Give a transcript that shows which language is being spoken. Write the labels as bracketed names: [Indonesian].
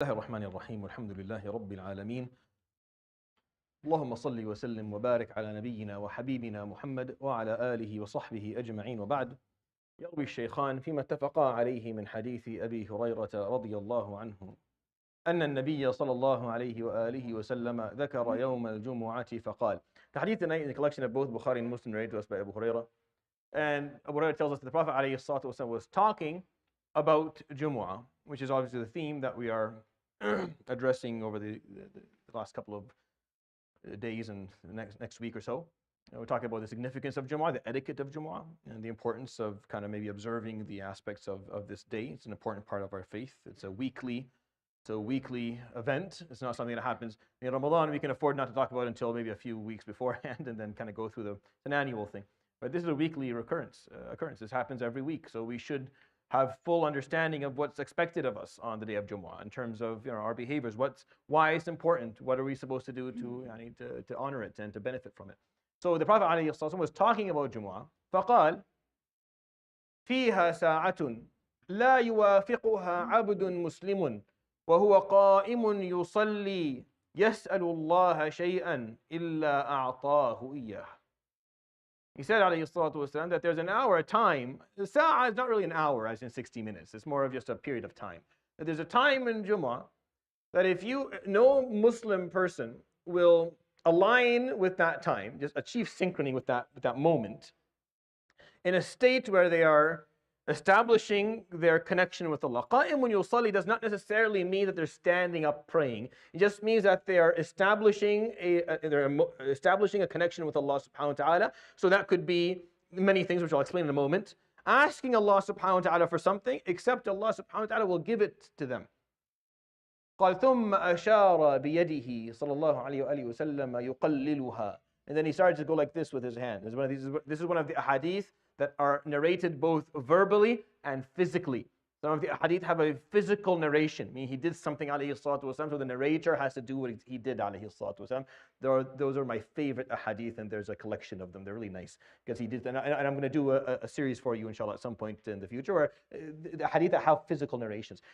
[Arabic] الله الرحمن الرحيم والحمد لله رب العالمين اللهم صل وسلم وبارك على نبينا وحبيبنا محمد وعلى آله وصحبه أجمعين وبعد. يروي الشيخان فيما اتفقا عليه من حديث أبي هريرة رضي الله عنه أن النبي صلى الله عليه وآله وسلم ذكر يوم الجمعة فقال. [English] The hadith tonight in the collection of both Bukhari and Muslim narrated to us by Abu Hurairah. And Abu Hurairah tells us that the Prophet ﷺ was talking about Jumaah, which is obviously the theme that we are addressing over the last couple of days and next week or so. We're talking about the significance of Jumaah, the etiquette of Jumaah, and the importance of kind of maybe observing the aspects of this day. It's an important part of our faith. It's a weekly event. It's not something that happens in Ramadan. We can afford not to talk about it until maybe a few weeks beforehand and then kind of go through an annual thing. But this is a weekly occurrence. This happens every week. So we should have full understanding of what's expected of us on the day of Jumaah in terms of our behaviors. Why it's important. What are we supposed to do to honor it and to benefit from it? So the Prophet ﷺ was talking about Jumaah. [Arabic] فقال فيها ساعة لا يوافقها عبد مسلم وهو قائم يصلي يسأل الله شيئا إلا أعطاه إياه. [English] He said, ﷺ, that there's an hour, a time. The Sa'a is not really an hour, as in 60 minutes. It's more of just a period of time. That there's a time in Jummah that no Muslim person will align with that time, just achieve synchrony with that moment, in a state where they are establishing their connection with Allah. [Arabic] Qa'im yusalli [English] does not necessarily mean that they're standing up praying. It just means that they are establishing a connection with Allah subhanahu wa ta'ala. So that could be many things, which I'll explain in a moment. Asking Allah subhanahu wa ta'ala for something, except Allah subhanahu wa ta'ala will give it to them. [Arabic] قال ثم أشار بيده صلى الله عليه وآله وسلم يقللها. [English] And then he started to go like this with his hand. This is one of the ahadith that are narrated both verbally and physically. Some of the hadith have a physical narration, meaning he did something alayhi salatu wasalam, so the narrator has to do what he did alayhi salatu wasalam. Those are my favorite hadith, and there's a collection of them. They're really nice because he did, and I'm going to do a series for you inshallah at some point in the future, where the hadith that have physical narrations.